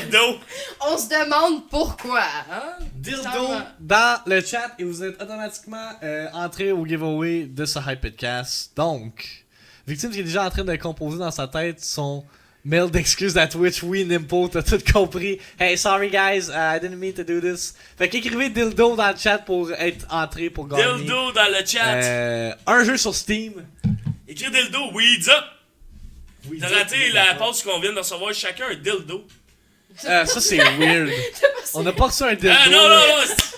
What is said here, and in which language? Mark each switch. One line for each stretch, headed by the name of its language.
French: Dildo. On se demande pourquoi, hein? dildo Bizarrement. dans le chat et vous êtes automatiquement entré au giveaway de ce Hypedcast. Donc, Victime qui est déjà en train de composer dans sa tête son mail d'excuses à Twitch. Oui, Nimpo, t'as tout compris.
English: Hey, sorry guys, I didn't mean to do this.
French: Fait qu'écrivez dildo dans le chat pour être entré pour gagner. Dildo dans le chat. Un jeu sur Steam. Écris dildo, weeds up. Oui, T'as raté la pause qu'on vient de recevoir chacun un dildo. Ça c'est weird. On a pas reçu un dildo. Ah non.